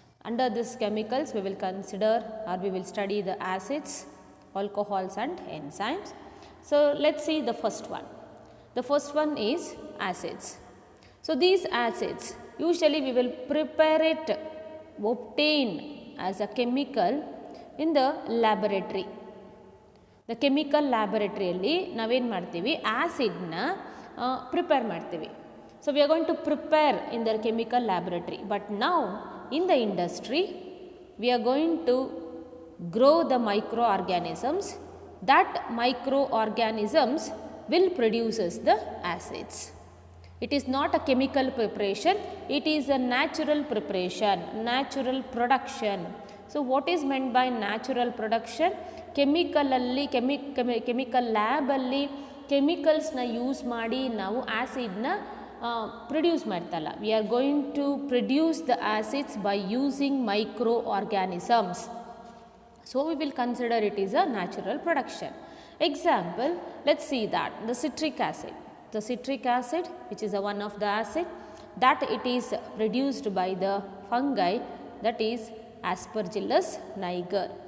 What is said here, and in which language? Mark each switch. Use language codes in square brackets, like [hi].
[en] Under these chemicals we will consider or we will study the acids, alcohols and enzymes. So let's see the first one. The first one is acids. So these acids usually we will prepare it, obtain as a chemical in the laboratory. [kn] The chemical laboratoryಯಲ್ಲಿ ನಾವೇನು ಮಾಡ್ತೀವಿ, ಆ್ಯಸಿಡ್ನ prepare ಮಾಡ್ತೀವಿ. [en] So we are going to prepare in the chemical laboratory, but now in the industry we are going to grow the microorganisms. That microorganisms will produce the acids. It is not a chemical preparation, it is a natural preparation, natural production. So what is meant by natural production? [kn] ಕೆಮಿಕಲಲ್ಲಿ chemical ಲ್ಯಾಬಲ್ಲಿ ಕೆಮಿಕಲ್ಸ್ನ use ಮಾಡಿ ನಾವು ಆ್ಯಸಿಡ್ನ produce ಮಾಡ್ತಲ್ಲ. [en] We are going to produce the acids by using microorganisms. So we will consider it is a natural production. Example, let's see that the citric acid. The citric acid, which is one of the acid, that it is produced by the fungi, that is Aspergillus niger.